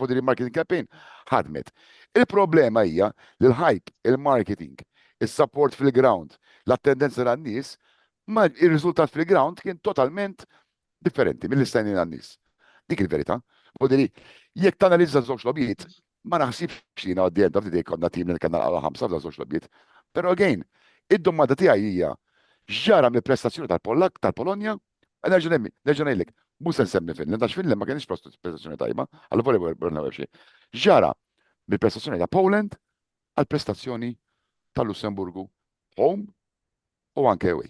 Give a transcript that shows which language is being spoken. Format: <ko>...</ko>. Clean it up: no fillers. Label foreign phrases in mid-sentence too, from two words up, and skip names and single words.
<mt>Fuq din il-</mt> <en>marketing campaign</en> <mt>ħadmet. Il-problema hija li l-hype, il-marketing, is-support fil-ground, l-attendenza tan-nies, ma il-riżultat fil-ground kien totalment differenti mill-istenni għan-nies. Dik il-verità. U diri, jekk tanalizza żewġ logħbiet, ma naħsibx li</mt> <en>at the end of the day</en> <mt>konna tim li kellna naqgħu 5 f'żewġ logħbiet. Però again, id-domanda tiegħi hija x'ġara mill-prestazzjoni tal-Pollak, tal-Polonja, nerġa' ngħidlek, mhux se nsemmi Finland, għax Finland ma kienx prestazzjoni tajba, għal volleyball xi. Ġara mill-prestazzjoni ta' Poland għall-prestazzjoni tal-Lussemburgu home u anke away.</mt>